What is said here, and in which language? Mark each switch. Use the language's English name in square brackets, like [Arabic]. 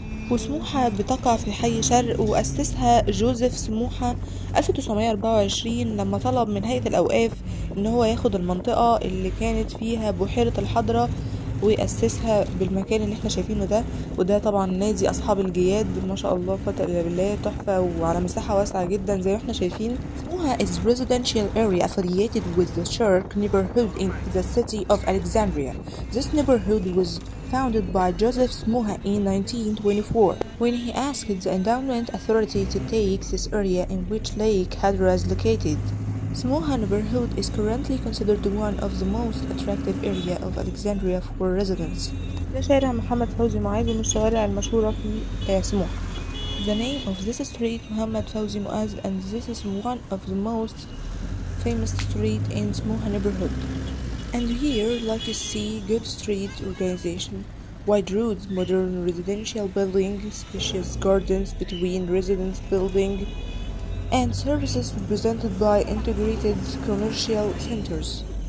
[Arabic] وسموحة بتقع في حي شرق، وأسسها جوزيف سموحة 1924 لما طلب من هيئة الأوقاف إن هو ياخد المنطقة اللي كانت فيها بحيرة الحضرة ويأسسها بالمكان اللي احنا شايفينه ده. وده طبعا نادي أصحاب الجياد، ما شاء الله قوة إلا بالله، تحفة وعلى مساحة واسعة جدا زي ما احنا شايفين. [English] سموحة is residential area affiliated with the Shark neighborhood in the city of Alexandria. This neighborhood was founded by Joseph Smoha in 1924 when he asked the Endowment Authority to take this area in which Lake Hadra is located. Smoha neighborhood is currently considered one of the most attractive area of Alexandria for residents. [Arabic] ده شارع محمد فوزي معاذ من الشوارع المشهورة في سموحة. [English] The name of this street Muhammad Fawzi Muaz, and this is one of the most famous street in Smoha neighborhood. And here, like you see, good street organization, wide roads, modern residential building, spacious gardens between residence building, and services represented by integrated commercial centers.